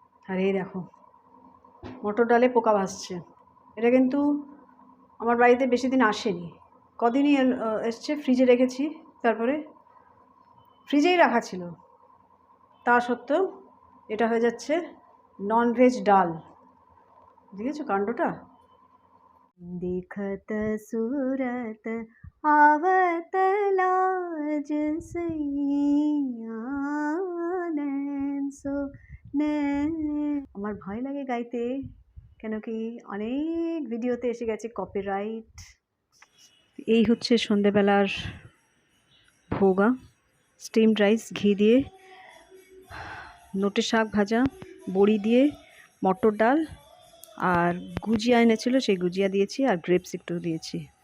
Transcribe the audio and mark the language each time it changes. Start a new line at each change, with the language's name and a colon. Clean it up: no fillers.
Bangla: আর এই দেখো মটর ডালে পোকা ভাসছে, এটা কিন্তু আমার বাড়িতে বেশি দিন আসেনি, কদিনই এসছে। ফ্রিজে রেখেছি, তারপরে ফ্রিজেই রাখা ছিল, তা সত্ত্বেও এটা হয়ে যাচ্ছে ননভেজ ডাল। দেখেছো কাণ্ডটা?
Hindi: देखत सूरत आवत लाज सैया नैन सो नैन।
Bangla: আমার ভয় লাগে গাইতে, কেন কি অনেক ভিডিওতে এসে গেছে কপিরাইট। এই হচ্ছে সন্ধেবেলার ভোগা, স্টিমড রাইস, ঘি দিয়ে, নোটে শাক ভাজা, বড়ি দিয়ে, মটর ডাল, আর গুজিয়া এনেছিল, সেই গুজিয়া দিয়েছি, আর গ্রেপস একটু দিয়েছি।